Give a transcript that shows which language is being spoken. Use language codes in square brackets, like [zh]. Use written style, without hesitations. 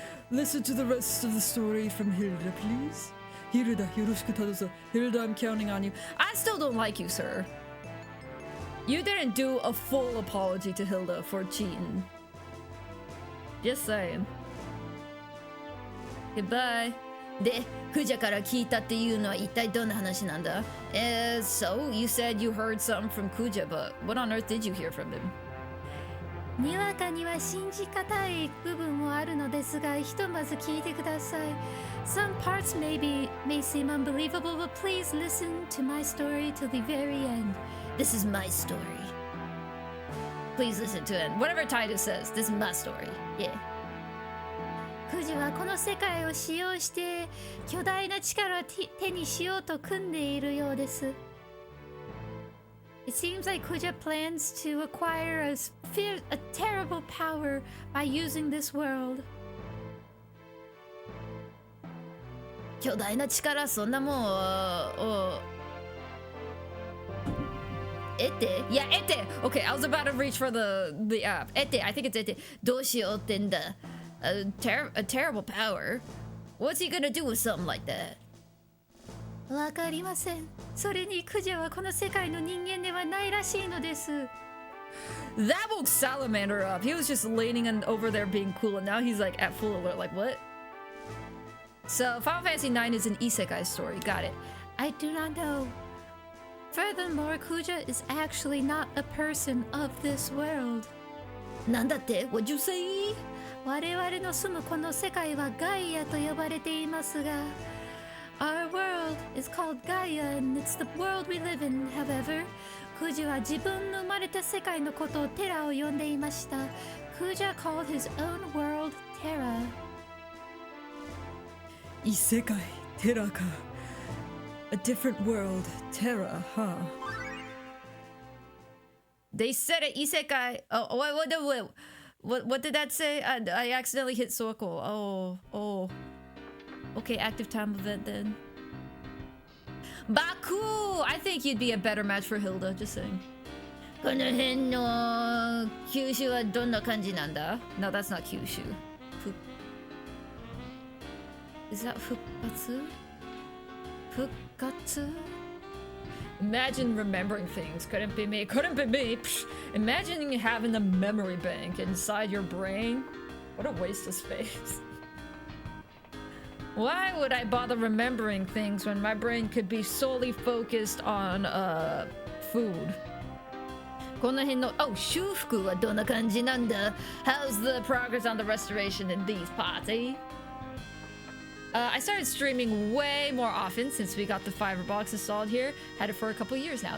[en] Listen to the rest of the story from Hilda, please. Hilda, Hilda, I'm counting on you. I still don't like you, sir. You didn't do a full apology to Hilda for cheating. Just saying. Goodbye. [ja] で、クジャから聞いたっていうのは一体どんな話なんだ? [en] So you said you heard something from Kuja, but what on earth did you hear from him? [ja] にわかには信じがたい部分もあるのですが、ひとまず聞いてください。 [en] Some parts may seem unbelievable, but please listen to my story till the very end. This is my story. Please listen to it. Whatever Titus says, this is my story. Yeah. [ja] クジはこの世界を使用して巨大な力を手にしようと組んでいるようです。 [en] It seems like Kuja plans to acquire a terrible power by using this world. [ja] 巨大な力、そんなもんEte? [en] Yeah, Ete! Okay, I was about to reach for the app. Ete, I think it's Ete. [ja] どうしようってんだ? [en] A terrible power? What's he gonna do with something like that? [ja] わかりません。それにクジャはこの世界の人間ではないらしいのです。 [en] That woke Salamander up. He was just leaning over there being cool, and now he's like at full alert. Like, what? So, Final Fantasy IX is an isekai story. Got it. I do not know. Furthermore, Kuja is actually not a person of this world. [ja] なんだって? [en] What'd you say? [ja] 我々の住むこの世界はガイアと呼ばれていますが、 [en] Our world is called Gaia and it's the world we live in. However, [ja] クジは自分の生まれた世界のことをテラを呼んでいました。 [en] Kuja called his own world Terra. [ja] 異世界、テラか。 [en] A different world, Terra, huh? They said it, isekai. Oh, wait. What did that say? I accidentally hit circle. Oh. Okay, active time event then. Baku! I think you'd be a better match for Hilda, just saying. [ja] この辺の九州はどんな感じなんだ? [en] No, that's not Kyushu. Is that Fukkatsu? Fukkatsu? Imagine remembering things. Couldn't be me. Psh. Imagine having a memory bank inside your brain. What a waste of space. Why would I bother remembering things when my brain could be solely focused on food? [ja] この辺の 修復はどんな感じなんだ? [en] How's the progress on the restoration in these parts, eh? I started streaming way more often since we got the fiber box installed here. Had it for a couple years now.